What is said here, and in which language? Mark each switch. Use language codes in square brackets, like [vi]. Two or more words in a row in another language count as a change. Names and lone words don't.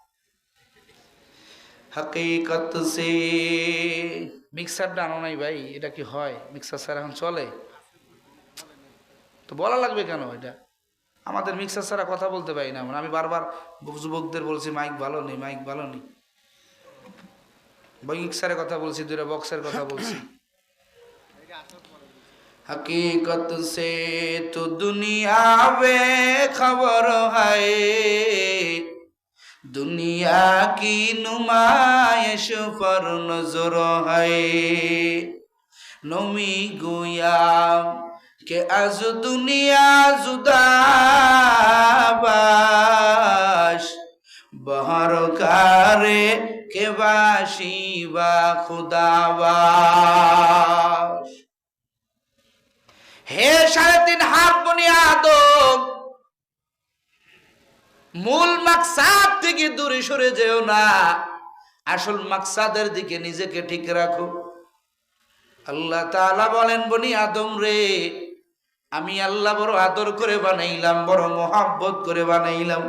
[bn] হাকিকত সে মিক্সারটা আনো নাই ভাই, এটা কি হয়? মিক্সার ছাড়া এখন চলে? তো বলা লাগবে কেন? এটা আমাদের মিক্সার ছাড়া কথা বলতে পারি না। আমি বারবার যুবকদের বলছি মাইক ভালো নেই, মাইক ভালো নেই। মিক্সারের কথা বলছি, দুইটা বক্সের কথা বলছি। [ur] حقیقت سے تو دنیا بے خبر ہے، دنیا کی نمائش پر نظر ہے. [fa] نمی گویا که آج دنیا جداباش، بهر کاری که باشی با خداباش. [bn] হে 3.5 হাত বনি আদম, মূল মাকসাদ থেকে দূরে সরে যেও না, আসল মাকসাদের দিকে নিজেকে ঠিক রাখো। আল্লাহ তাআলা বলেন, বনি আদম রে, আমি আল্লাহ বড় আদর করে বানাইলাম, বড় মোহাব্বত করে বানাইলাম।